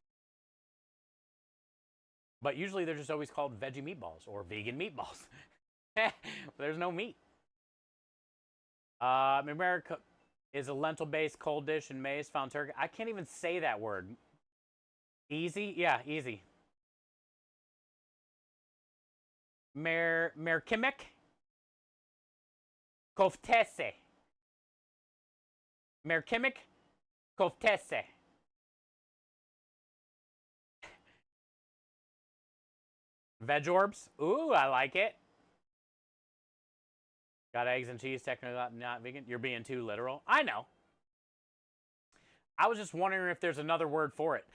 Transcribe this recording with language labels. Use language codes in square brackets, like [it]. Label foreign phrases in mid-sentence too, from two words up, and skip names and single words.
[en] But usually they're just always called veggie meatballs or vegan meatballs. There's no meat. America is a lentil-based cold dish and maize found turkey. I can't even say that word. Easy? Yeah, easy. [tr] Merkimek koftese. Merkimek koftese. [en] Veg orbs? Ooh, I like it. Got eggs and cheese, technically not vegan. You're being too literal. I know. I was just wondering if there's another word for it.